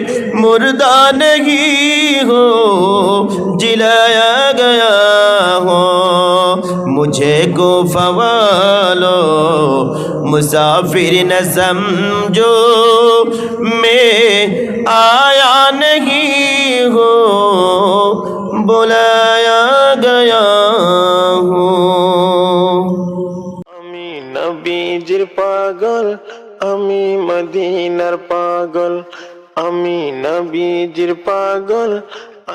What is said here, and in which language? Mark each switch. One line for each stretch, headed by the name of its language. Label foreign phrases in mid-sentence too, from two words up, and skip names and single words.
Urdu: مردہ نہیں ہوں جلایا گیا ہوں مجھے کو فوالو مسافر نہ سمجھو میں آیا نہیں ہوں بلایا گیا ہوں
Bangla: আমি নবীজির পাগল আমি মদিনার পাগল আমি নবীজির পাগল